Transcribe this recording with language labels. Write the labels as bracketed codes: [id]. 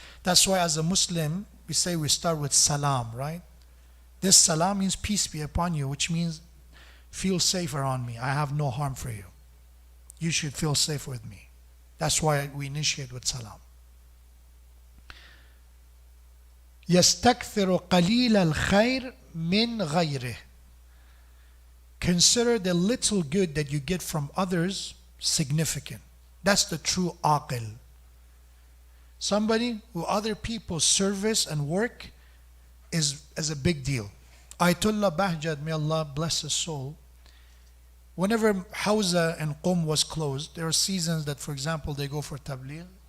[en] That's why as a Muslim, we say we start with salam, right? This salam means peace be upon you, which means feel safe around me. I have no harm for you. You should feel safe with me. That's why we initiate with salam. [ar] يستكثر قليل الخير من غيره. [en] Consider the little good that you get from others significant. That's the true aqil. Somebody who other people's service and work is a big deal. Ayatollah Bahjat, may Allah bless his soul, whenever Hawza and Qum was closed, there are seasons that, for example, they go for tabligh.